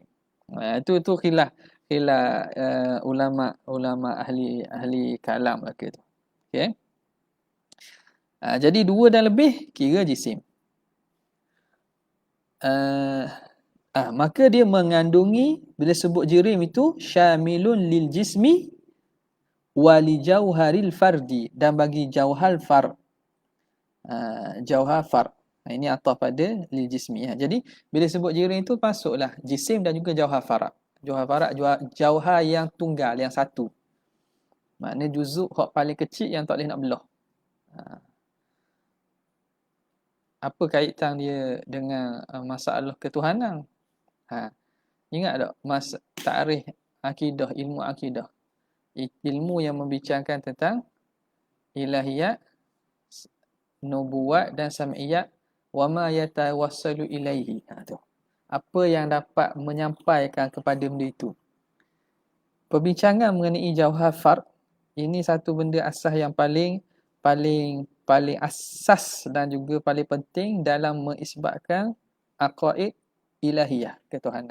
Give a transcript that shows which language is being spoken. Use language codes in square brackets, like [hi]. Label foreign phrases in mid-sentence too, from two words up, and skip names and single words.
[ms] Itu khilaf ulama ahli kalam lah ke tu. Okey. Jadi 2 dan lebih kira jisim. Maka dia mengandungi, bila sebut jirim itu [ar] شامل للجسم وللجوهر الفرد, [ms] dan bagi jauhar far. Jauhar far. Ini ataf pada [ar] للجسم. [ms] Jadi bila sebut jirim itu masuklah jisim dan juga jauhar farak. Jauhar farak jauhar yang tunggal, yang satu. Maknanya juzuk hak paling kecil yang tak boleh nak belah. Apa kaitan dia dengan masalah ketuhanan? Ingat tak ta'rif akidah, ilmu akidah. Ilmu yang membicarakan tentang ilahiyat, nubuwat dan sam'iyat, [ar] وما يتوصل إليه. [ms] Apa yang dapat menyampaikan kepada benda itu. Perbincangan mengenai jauhar fard, ini satu benda asas yang paling asas dan juga paling penting dalam mengisbatkan aqaid ilahiyah, ketuhanan.